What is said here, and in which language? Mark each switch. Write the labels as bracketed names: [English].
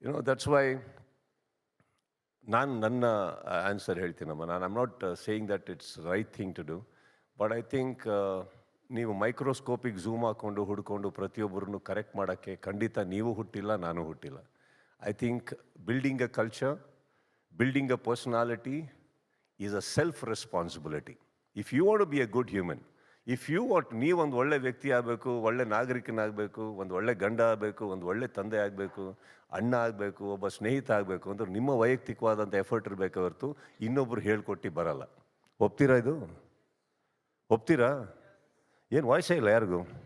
[English] that's why [Kannada] ನಾನು ನನ್ನ answer ಹೇಳ್ತೀನಮ್ಮ. [English] I'm not saying that it's right thing to do, but I think [Kannada] ನೀವು ಮೈಕ್ರೋಸ್ಕೋಪಿಗೆ zoom ಹಾಕ್ಕೊಂಡು ಹುಡ್ಕೊಂಡು ಪ್ರತಿಯೊಬ್ಬರನ್ನು ಕರೆಕ್ಟ್ ಮಾಡೋಕ್ಕೆ ಖಂಡಿತ ನೀವು ಹುಟ್ಟಿಲ್ಲ, ನಾನು ಹುಟ್ಟಿಲ್ಲ. [English] I think building a culture, building a personality is a self-responsibility. If you want to be a good human, if you want, [Kannada] ನೀವು ಒಂದು ಒಳ್ಳೆ ವ್ಯಕ್ತಿ ಆಗಬೇಕು, ಒಳ್ಳೆ ನಾಗರಿಕನಾಗಬೇಕು, ಒಂದು ಒಳ್ಳೆ ಗಂಡ ಆಗಬೇಕು, ಒಂದು ಒಳ್ಳೆ ತಂದೆ ಆಗಬೇಕು, ಅಣ್ಣ ಆಗಬೇಕು, ಒಬ್ಬ ಸ್ನೇಹಿತ ಆಗಬೇಕು ಅಂದ್ರೆ ನಿಮ್ಮ ವೈಯಕ್ತಿಕವಾದಂಥ ಎಫರ್ಟ್ ಇರಬೇಕು ಹೊರತು ಇನ್ನೊಬ್ರು ಹೇಳ್ಕೊಟ್ಟು ಬರಲ್ಲ. ಒಪ್ತೀರಾ? ಇದು ಒಪ್ತೀರಾ? ಏನು ವಾಯ್ಸೇ ಇಲ್ಲ ಯಾರಿಗೂ?